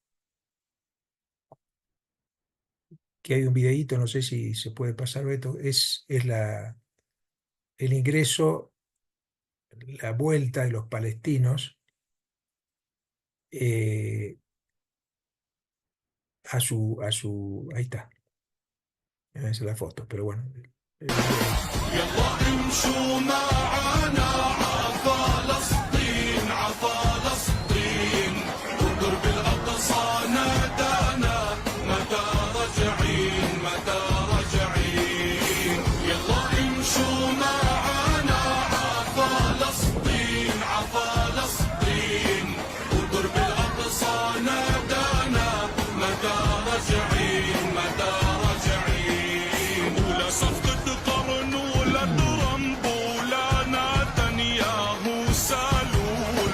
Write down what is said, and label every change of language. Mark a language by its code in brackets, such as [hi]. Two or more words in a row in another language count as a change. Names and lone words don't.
[es] que hay un videíto, no sé si se puede pasar, Beto, es el ingreso, la vuelta de los palestinos ahí está, esa es la foto, pero bueno, el video. [ar] يلا امشوا معانا عفلسطين عفلسطين ودرب الأقصى نادانا متى راجعين متى راجعين يلا امشوا معانا عفلسطين عفلسطين ودرب الأقصى نادانا متى راجعين متى راجعين ولا صفقة قرن ولا ترامب ولا نتنياهو سالول